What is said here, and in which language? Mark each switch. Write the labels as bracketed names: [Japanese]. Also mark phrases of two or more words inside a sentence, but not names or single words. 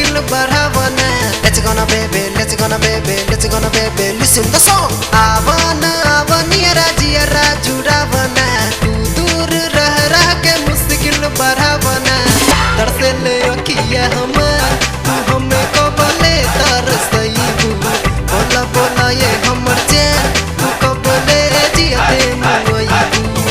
[Bhojpuri] बढ़ावना। [English] Let's gonna baby, let's gonna baby, let's gonna baby, listen the song. [Bhojpuri] आवना आवनिया जियरा जुड़ावना, तू दूर रह के मुश्किल बढ़ावना। तरसे ले अखिया हमार, तू हमें कबले तरसईबू। बोला बोला ये हमर चैन, तू कबले जियते मुईबू।